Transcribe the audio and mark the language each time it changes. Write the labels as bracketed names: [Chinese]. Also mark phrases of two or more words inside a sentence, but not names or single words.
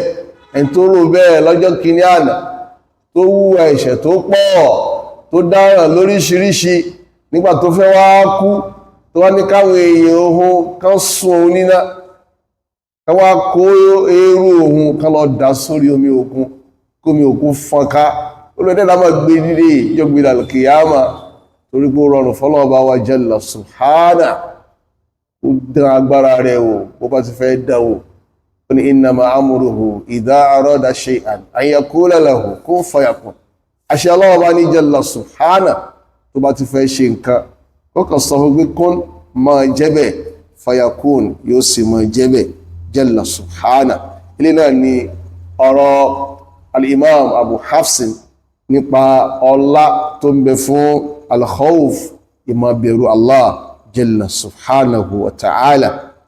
[Yoruba] Ẹni tó rò bẹ́ẹ̀ lọ́jọ́ kìíní àná, tó hùwà ẹ̀ṣẹ̀ tó pọ̀, tó dáràn lóríṣiríṣi, nígbà tó fẹ́ wá kú, tó wá ní káwọn èèyàn ohun kan sun òun níná, ká wá kó eérú ohun kan lọ dà sórí omi òkun, kómi òkun fọ́nká. Olùdẹ́dà máa gbé dídé ìjọgbé al-qiyama, torí pé ó rọrùn fọ́lọ́ọ̀bá wa [Arabic] جل سبحانه. [Yoruba] Ó dán agbára rẹ̀ wò bó bá ti fẹ́ dáwò. Ó ní [Arabic] إنما أمره إذا أراد شيئا أن يقول له كن فيكون. [Yoruba] Àṣẹ ọlọ́ọ̀bá ní [Arabic] جل سبحانه, [Yoruba] tó bá ti fẹ́ ṣe nǹkan ó kàn sọ fún pé kún máa jẹ́bẹ̀, fayakun yóò sì máa jẹ́bẹ̀ [Arabic] جل سبحانه. [Yoruba] Ilé náà ni ọ̀rọ̀ al-imam Abu Hafsin nípa ọlá tó ń bẹ fún al-khawf, ìmọ̀ bẹ̀rù Allah [Arabic] جل سبحانه وتعالى